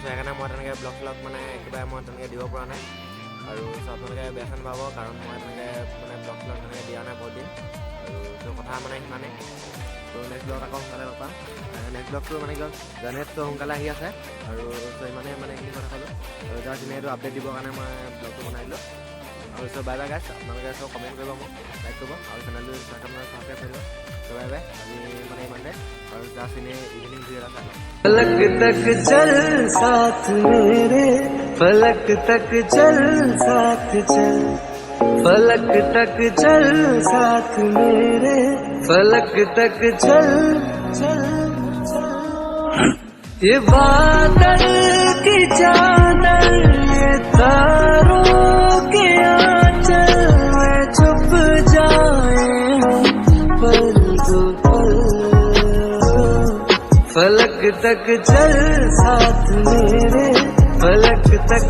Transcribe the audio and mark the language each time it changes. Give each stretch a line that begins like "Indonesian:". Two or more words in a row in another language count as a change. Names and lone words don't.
Assamese: সেইকাৰণে মই তেনেকৈ ব্লগ চলগ মানে একেবাৰে মই তেনেকৈ দিব পৰা নাই আৰু চ' আপোনালোকে বেয়া চেন পাব কাৰণ মই তেনেকৈ মানে ব্লগ চলগ তেনেকৈ দিয়া নাই বহুত দিন আৰু চ' কথা মানে সিমানে ত'
English: next vlog
Assamese: আকৌ সোনকালে লগ পাম নেক্সট ব্লগটো মানে কি হ'ল জানুৱাৰীটো সোনকালে আহি আছে আৰু চ' ইমানে মানে এইখিনি কথা ক'লোঁ আৰু জাষ্ট এনেই এইটো আপডেট দিবৰ কাৰণে মই ব্লগটো বনাই দিলোঁ আৰু চ'
English: bye bye guys
Assamese: আপোনালোকে চ' কমেণ্ট কৰিব মোক লাইক কৰিব আৰু চেনেলটো আপোনালোকে ছাবস্ক্ৰাইব কৰিব চ'
English: bye bye
Assamese: আজি মানে ইমানতে আৰু জাষ্ট এনেই
English: evening video'
Assamese: এটা চাই লওঁ
Hindi: फलक तक चल साथ मेरे फलक तक चल साथ चल फलक तक चल साथ मेरे फलक तक चल चल ये बादल की चादर ये तारों के आंचल में छुप जाए पल दो पल फलक तक चल साथ मेरे फलक तक